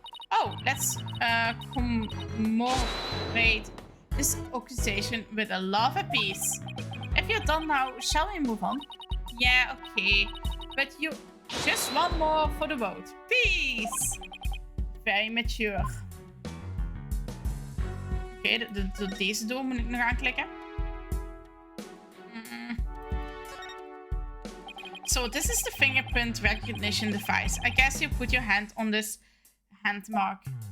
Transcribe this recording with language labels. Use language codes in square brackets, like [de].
[en] Oh, let's commemorate this occasion with a love apiece. If you're done now, shall we move on? Yeah, okay. But you just one more for the vote. Peace! Very mature. [nl] Oké, deze door moet ik nog aanklikken. [en] So this is the fingerprint recognition device. I guess you put your hand on this hand mark.